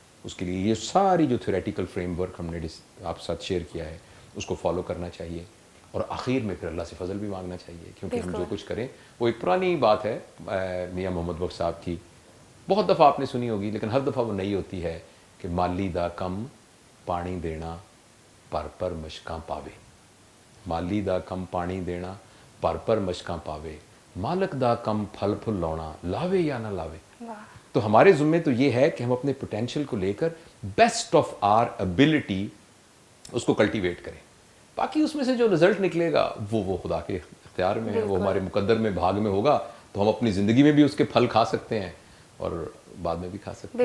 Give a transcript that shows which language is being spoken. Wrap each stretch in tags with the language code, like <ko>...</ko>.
<ur>اس کے لیے یہ ساری جو تھیوریٹیکل فریم ورک ہم نے آپ ساتھ شیئر کیا ہے اس کو فالو کرنا چاہیے, اور آخر میں پھر اللہ سے فضل بھی مانگنا چاہیے, کیونکہ ہم جو کچھ کریں وہ ایک پرانی بات ہے میاں محمد بخش صاحب کی, بہت دفعہ آپ نے سنی ہوگی لیکن ہر دفعہ وہ نئی ہوتی ہے کہ</ur> <pa>مالی دا کم پانی دینا پر مشکاں پاوے. مالی دا کم پانی دینا پر مشکاں پاوے, مالک دا کم پھل پھل لاؤنا لاوے یا نہ لاوے.</pa> <ur>تو ہمارے ذمے تو یہ ہے کہ ہم اپنے پوٹینشیل کو لے کر بیسٹ آف آر ایبلٹی اس کو کلٹیویٹ کریں. باقی اس میں سے جو رزلٹ نکلے گا وہ خدا کے اختیار میں ہے, وہ ہمارے مقدر میں بھاگ میں ہوگا, تو ہم اپنی زندگی میں بھی اس کے پھل کھا سکتے ہیں اور بعد میں بھی کھا سکتے ہیں.</ur>